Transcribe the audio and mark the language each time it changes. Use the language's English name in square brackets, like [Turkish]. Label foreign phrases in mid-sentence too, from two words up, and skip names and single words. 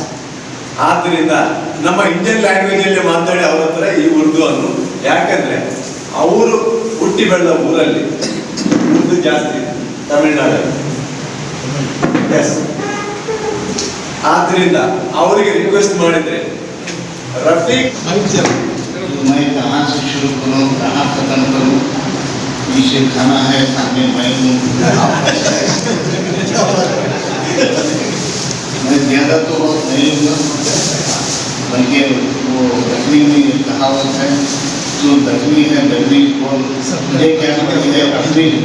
[Kannada] ಆದ್ದರಿಂದ ನಮ್ಮ ಇಂಡಿಯನ್ ಲ್ಯಾಂಗ್ವೇಜಲ್ಲಿ ಮಾತಾಡಿ ಅವ್ರ ಹತ್ರ ಈ ಉರ್ದು ಅನ್ನು, ಯಾಕಂದರೆ ಅವರು ಹುಟ್ಟಿ ಬೆಳೆದ ಊರಲ್ಲಿ ಉರ್ದು ಜಾಸ್ತಿ ತಮಿಳ್ನಾಡಲ್ಲಿ. ಎಸ್, ಆದ್ದರಿಂದ ಅವರಿಗೆ ರಿಕ್ವೆಸ್ಟ್ ಮಾಡಿದರೆ रफीक [Hindi] मैं कहाँ से शुरू करूँ, कहाँ ख़त्म करूँ, पीछे खाना है, सामने मैं हूँ। मैं ज़्यादा तो बहुत नहीं हूँ, बल्कि वो दक्षिणी में कहावत है, जो दक्षिणी है दक्षिणी को मुझे क्या है अपनी।